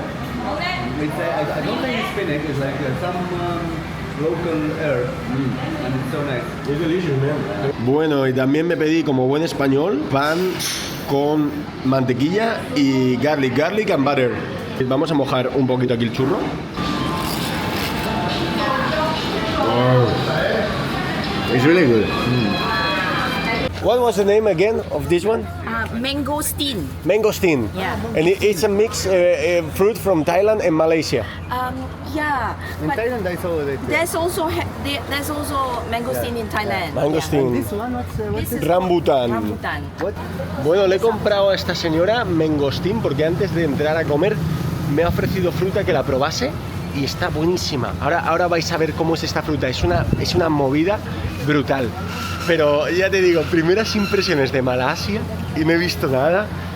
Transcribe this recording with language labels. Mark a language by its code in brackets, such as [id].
[en] I don't think it's spinach. It's like some local herb, and it's so nice. It's delicious, man. [es] Bueno, y también me pedí, como buen español, pan con mantequilla y [en] garlic and butter. [es] Vamos a mojar un poquito aquí el churro. [en] Oh. It's really good. What was the name again of this one? Mangosteen. Mangosteen. Yeah. And it's a mixed fruit from Thailand and Malaysia. Yeah. In Thailand, I saw that. There's also mangosteen in Thailand. Mangosteen. This one, what's it? Rambutan. Rambutan. What? [es] Bueno, le he comprado a esta señora mangostín porque antes de entrar a comer me ha ofrecido fruta que la probase y está buenísima. Ahora vais a ver cómo es esta fruta. Es una movida brutal. Pero ya te digo, primeras impresiones de Malasia y no he visto nada.